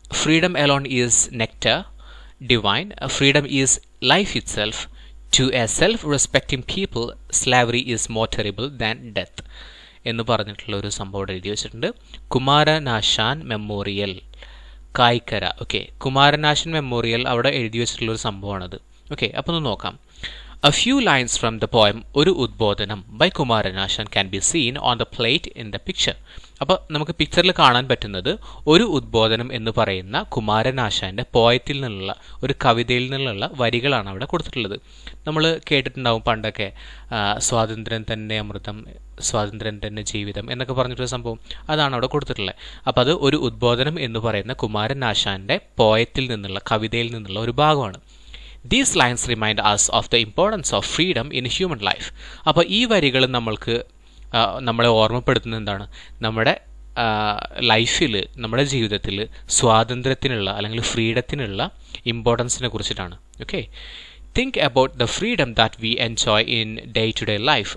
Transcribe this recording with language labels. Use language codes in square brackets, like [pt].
[en] freedom alone is nectar divine, freedom is life itself, to a self respecting people slavery is more terrible than death [ml] എന്ന് പറഞ്ഞിട്ടുള്ള ഒരു സംഭവം എഴുതി വെച്ചിട്ടുണ്ട്. Kumaranasan memorial, Kayikkara. Okay, Kumaran Asan memorial അവിടെ എഴുതി വെച്ചിട്ടുള്ള ഒരു സംഭവമാണത്. ഓക്കെ, അപ്പോൾ ഒന്ന് നോക്കാം. [en] A few lines from the poem ഒരു ഉദ്ബോധനം by Kumaran Asan can be seen on the plate in the picture. [ml] അപ്പോൾ നമുക്ക് പിക്ചറിൽ കാണാൻ പറ്റുന്നത് ഒരു ഉദ്ബോധനം എന്ന് പറയുന്ന കുമാരനാശാൻ്റെ പോയത്തിൽ നിന്നുള്ള, ഒരു കവിതയിൽ നിന്നുള്ള വരികളാണ് അവിടെ കൊടുത്തിട്ടുള്ളത്. നമ്മൾ കേട്ടിട്ടുണ്ടാവും പണ്ടൊക്കെ, സ്വാതന്ത്ര്യം തന്നെ അമൃതം, സ്വാതന്ത്ര്യം തന്നെ ജീവിതം എന്നൊക്കെ പറഞ്ഞിട്ടൊരു സംഭവം, അതാണ് അവിടെ കൊടുത്തിട്ടുള്ളത്. അപ്പോൾ അത് ഒരു ഉദ്ബോധനം എന്ന് പറയുന്ന കുമാരനാശാൻ്റെ പോയത്തിൽ നിന്നുള്ള, കവിതയിൽ നിന്നുള്ള ഒരു ഭാഗമാണ്. [en] These lines remind us of the importance of freedom in human life. [ml] അപ്പോൾ ഈ വരികൾ നമ്മളെ ഓർമ്മപ്പെടുത്തുന്നത് എന്താണ്? നമ്മുടെ ലൈഫിൽ, നമ്മുടെ ജീവിതത്തിൽ സ്വാതന്ത്ര്യത്തിനുള്ള അല്ലെങ്കിൽ ഫ്രീഡത്തിനുള്ള ഇമ്പോർട്ടൻസിനെ കുറിച്ചിട്ടാണ്. [en] Okay, think about the freedom that we enjoy in day to day life.